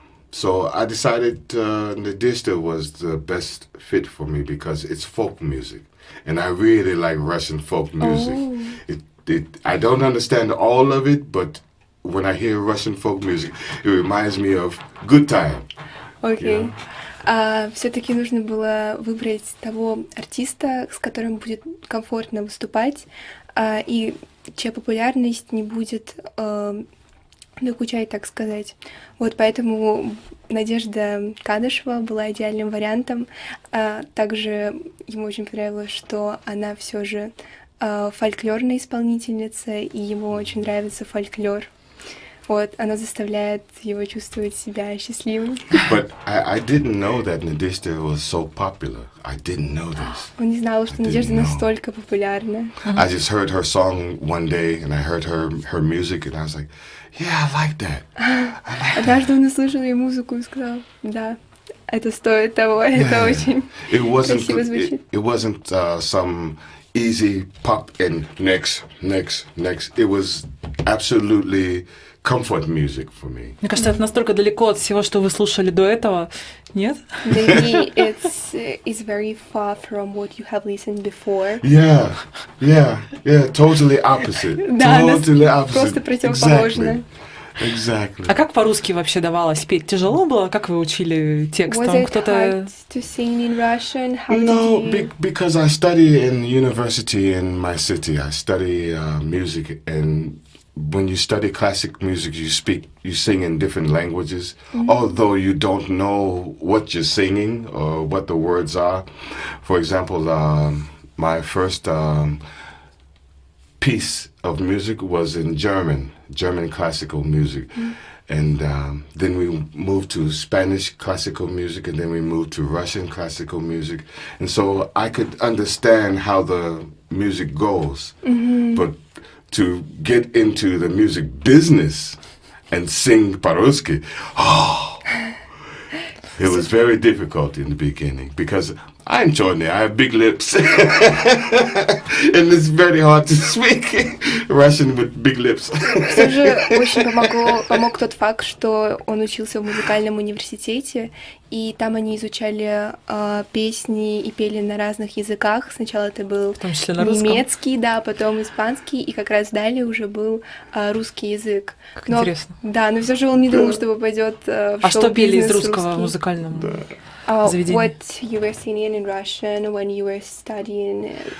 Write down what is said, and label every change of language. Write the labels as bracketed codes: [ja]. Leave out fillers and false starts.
[en] So I decided Nadezhda was the best fit for me because it's folk music. And I really like Russian folk music. I don't understand all of it, but when I hear Russian folk music, it reminds me of good time. [ru] Окей. Все-таки нужно было выбрать того артиста, с которым будет комфортно выступать, и чья популярность не будет докучать, так сказать. Вот поэтому Надежда Кадышева была идеальным вариантом. Также ему очень понравилось, что она все же фольклорная исполнительница, и ему очень нравится фольклор. Вот, она заставляет его чувствовать себя счастливым. [en] But I didn't know that Nadezhda was so popular. I didn't know this. [ru] Он не знал, что Надежда настолько популярна. [en] I just heard her song one day, and I heard her music, and I was like, yeah, I like that. [ru] Однажды он услышал ее музыку и сказал, да, это стоит того, это очень красиво звучит. [en] It wasn't some easy pop and next. It was absolutely comfort music for me. [ru] Мне кажется, это настолько далеко от всего, что вы слушали до этого, нет? [en] Maybe it's very far from what you have listened before. Yeah, totally opposite. [ru] Да, [en] totally opposite. [ru] Просто противоположно. [en] Exactly. [ru] А как по-русски вообще давалось петь? Тяжело было? Как вы учили текст? [en] Was it hard to sing in Russian? How No, did you... because I study in university in my city. I study music, and when you study classic music, you sing in different languages, although you don't know what you're singing or what the words are. For example, my first piece of music was in German classical music. And then we moved to Spanish classical music, and then we moved to Russian classical music. And so I could understand how the music goes. But to get into the music business and sing [ru] по-русски, [en] it was very difficult in the beginning because I'm черный, I have big lips. And it's very hard to speak Russian with big lips. [ru] Все же очень помог тот факт, что он учился в музыкальном университете, и там они изучали песни и пели на разных языках. Сначала это был В том числе на русском. немецкий, да, потом испанский, и как раз далее уже был русский язык. Как интересно. Да, но все же он не думал, что попадет в А что пели из шоу-бизнес русского русский. музыкального заведения? [en] What you were singing in Russian when you were studying